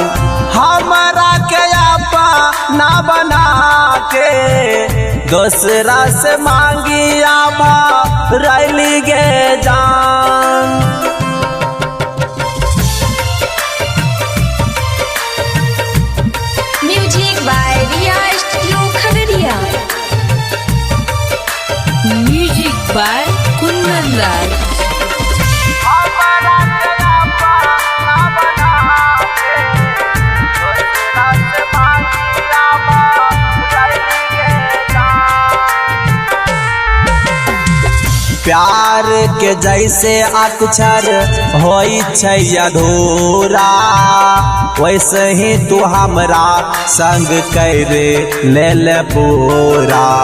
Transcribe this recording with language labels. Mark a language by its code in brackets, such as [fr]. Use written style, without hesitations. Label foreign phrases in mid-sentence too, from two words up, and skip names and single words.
[anp] हमरा के आपा ना बना के दूसरा से मांगी आभ रैली गे जान। [en] music by Riya Studio by Kundan Raj. [anp] प्यार के जैसे अक्षर होई छै अधूरा, वैसे ही तू हमरा संग कर ले ले पूरा।